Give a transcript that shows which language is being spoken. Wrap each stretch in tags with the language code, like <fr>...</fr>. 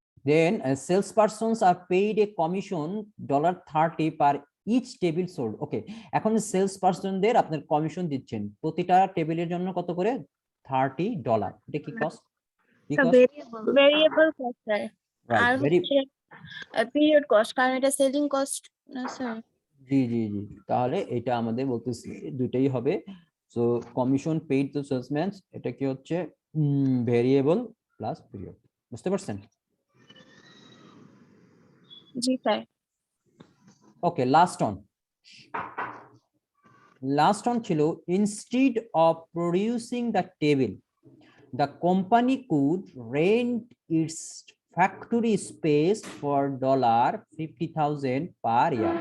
<en>Then salespersons are paid a commission $30 per each table sold.</en> <bn>Okay, এখন sales পারসনদের আপনার commission দিচ্ছেন প্রতিটা টেবিলের জন্য কত করে, $30। এটা কি কস্ট? কি cost?</bn> <en>Variable cost sir. Right,</en> <bn>are very, হচ্ছে পিরিয়ড কস্ট, কারণ এটা সেলিং কস্ট না স্যার। জি জি জি, তাহলে এটা আমাদের বলতেছি দুইটাই হবে। So commission paid two salesman, এটা কি হচ্ছে ভেরিয়েবল প্লাস পিরিয়ড, বুঝতে পারছেন? জি স্যার।</bn> <en>Okay, last one ছিল instead of producing the table, the company could rent its factory space for $50,000 per year.</en>